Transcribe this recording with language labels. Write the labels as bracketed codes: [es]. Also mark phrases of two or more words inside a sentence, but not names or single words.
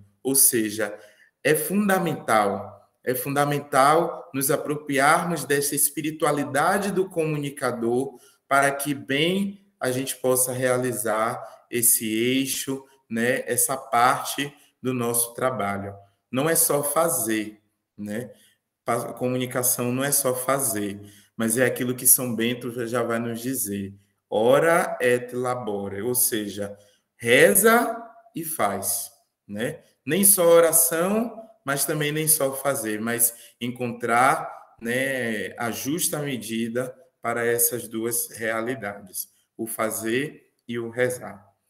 [pt] Ou seja, é fundamental nos apropriarmos dessa espiritualidade do comunicador para que bem a gente possa realizar esse eixo, né, essa parte do nosso trabalho. Não é só fazer, né? A comunicação não é só fazer, mas é aquilo que São Bento já vai nos dizer. [la] Ora et labora, [pt] ou seja, reza e faz, né? Nem só oração, mas também nem só fazer, mas encontrar, né, a justa medida para essas duas realidades, o fazer e o rezar.